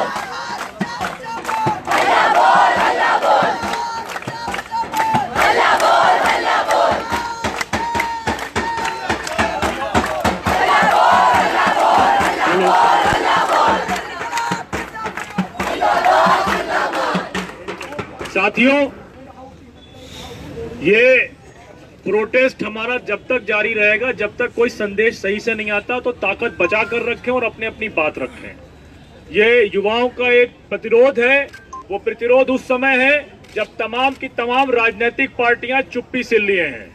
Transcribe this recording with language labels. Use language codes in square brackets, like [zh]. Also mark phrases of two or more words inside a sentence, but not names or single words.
[hi] अल्लाह बोल, अल्लाह बोल. अल्लाह बोल, अल्लाह बोल. अल्लाह बोल, अल्लाह बोल. अल्लाह बोल, अल्लाह बोल. साथियों, ये प्रोटेस्ट हमारा जब तक जारी रहेगा, जब तक कोई संदेश सही से नहीं आता, तो ताकत बचा कर रखें और अपने अपनी बात रखें। ये युवाओं का एक प्रतिरोध है। वो प्रतिरोध उस समय है जब तमाम की तमाम राजनीतिक पार्टियां चुप्पी से लिए हैं।